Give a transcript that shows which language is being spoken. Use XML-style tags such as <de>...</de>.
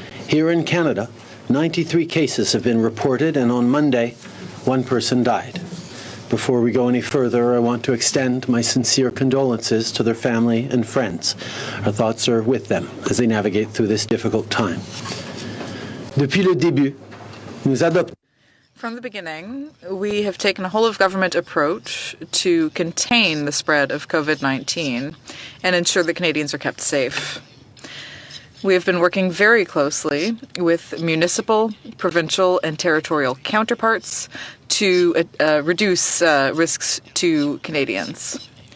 <en>Here in Canada, 93 cases have been reported, and on Monday, one person died. Before we go any further, I want to extend my sincere condolences to their family and friends. Our thoughts are with them as they navigate through this difficult time.</en> <fr>Depuis le début, nous adoptons.</fr> <en>From the beginning, we have taken a whole-of-government approach to contain the spread of COVID-19 and ensure that Canadians are kept safe. We have been working very closely with municipal, provincial, and territorial counterparts to reduce risks to Canadians.</en>